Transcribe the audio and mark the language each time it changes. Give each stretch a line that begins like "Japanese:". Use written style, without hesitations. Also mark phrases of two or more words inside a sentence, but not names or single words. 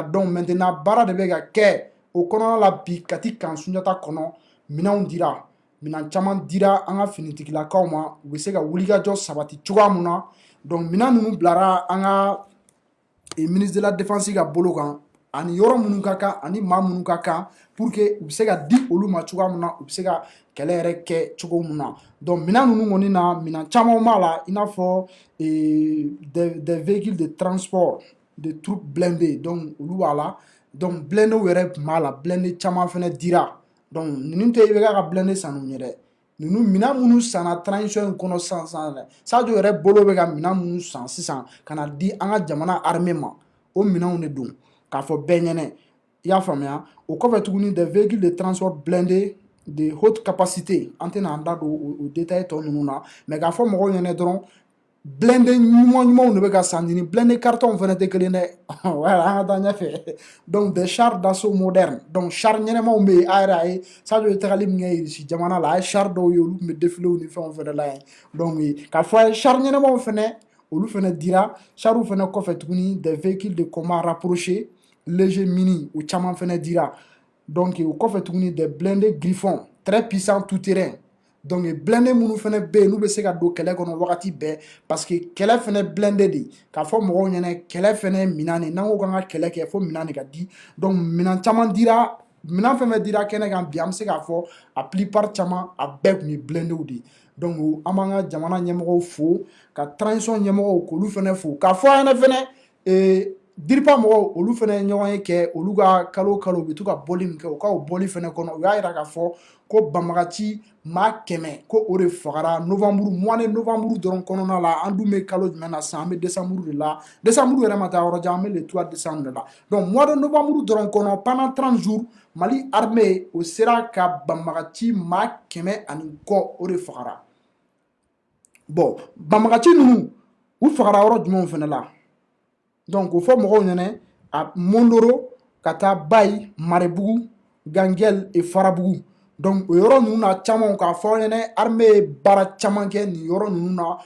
Bambara: donc maintenant baara de bɛ ka kɛ o kɔnɔna la bi Kati kan Sunjata kɔnɔ minɛnw dira minɛn caman dira an ka finitigilakaw ma u bɛ se ka wulikajɔ sabati cogoya mun na donc minɛn ninnu bilara an ka
French: ministre de la défense
Bambara: ka bolo kan ani yɔrɔ minnu ka kan ani maa minnu ka kan
French: pour que
Bambara: u bɛ se ka di olu ma cogoya min na u bɛ se ka kɛlɛ yɛrɛ kɛ cogo min na donc minɛn ninnu kɔni na minɛn caman b'a la i n'a fɔ
French: des véhicules de transport de troupes blindées
Bambara: donc olu b'a la donc blindés yɛrɛ tun b'a la blindé caman fana dira donc ninnu tɛ i bɛ ka blindé san ninnu ye dɛ ninnu minɛn minnu sanna transition in kɔnɔ sisan dɛ Sadio yɛrɛ bolo bɛ ka minɛn minnu san sisan ka na di an ka jamana armée ma o minɛnw de don k'a fɔ bɛɛ ɲɛnɛ i y'a faamuya o kɔfɛ tuguni
French: des véhicules de transport blindés de haute capacité
Bambara: an tɛna an da don o détail tɔ ninnu na mais k'a fɔ mɔgɔw ɲɛnɛ dɔrɔn blindé ɲumanw de bɛ ka san nin blindé carton fana tɛ kelen dɛ voilà an ka taa ɲɛfɛ donc
French: des chars d'assaut modernes
Bambara: donc char ɲɛnɛmaw bɛ yen a yɛrɛ a ye Sadio ye tagali min kɛ Irisi jamana la a ye char dɔw ye olu tun bɛ défiler ni fɛnw fana la yen donc k'a fɔ a ye char ɲɛnɛmaw fana olu fana dira chariw fana kɔfɛ tuguni
French: des véhicules de combat rapprochés léger mini
Bambara: o caman fana dira donc o kɔfɛ tuguni
French: des blindés griffons très puissants tout terrain
Bambara: donc blindé minnu fana bɛ yen n'u bɛ se ka don kɛlɛ kɔnɔ wagati bɛɛ parce que kɛlɛ fana blindé de k'a fɔ mɔgɔw ɲɛna kɛlɛ fana minɛn de n'an ko k'an ka kɛlɛ kɛ fo minɛn de ka di donc minɛn caman dira minɛn fɛn dira kɛnɛ kan bi an bɛ se k'a fɔ a plupart caman a bɛɛ tun ye blindéw de donc an b'an ka jamana ɲɛmɔgɔw fo ka transition ɲɛmɔgɔw k'olu fana fo k'a fɔ an ɲɛna fana diripa mɔgɔw olu fana ye ɲɔgɔn ye kɛ olu ka kalo u bɛ to ka bɔli min kɛ u ka o bɔli fana kɔnɔ u y'a jira k'a fɔ ko banbagaci maa 100 ko o de fagara
French: mois de novembre
Bambara: dɔrɔn kɔnɔna la an dun bɛ kalo jumɛn na sisan an bɛ décembre de la décembre yɛrɛ ma taa yɔrɔ jan an bɛ
French: le 3 décembre
Bambara: de la donc
French: mois de novembre
Bambara: dɔrɔn kɔnɔ
French: pendant 30 jours
Bambara: Mali armée o sera ka banbagaci maa 100 ani kɔ o de fagara bon banbagaci ninnu u fagara yɔrɔ jumɛnw fana la donc o fɔ mɔgɔw ɲɛna a Mondoro ka taa Bayi Marebugu Gangel et Farabugu donc o yɔrɔ ninnu na caman k'a fɔ ɲɛna armée ye baara caman kɛ nin yɔrɔ ninnu na